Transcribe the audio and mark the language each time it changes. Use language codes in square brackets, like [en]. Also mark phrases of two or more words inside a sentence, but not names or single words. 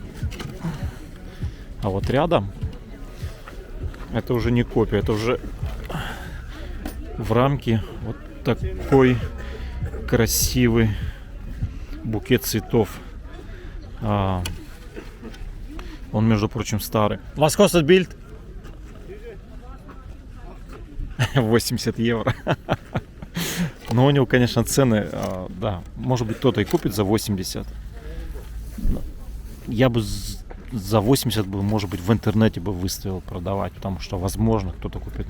[ru] А вот рядом это уже не копия, это уже в рамке вот такой красивый букет цветов. Он, между прочим, старый. [de] Was kostet Bild? [ru] 80 евро. Но у него, конечно, цены, да, может быть, кто-то и купит за 80. Я бы за 80 бы, может быть, в интернете бы выставил продавать, потому что, возможно, кто-то купит.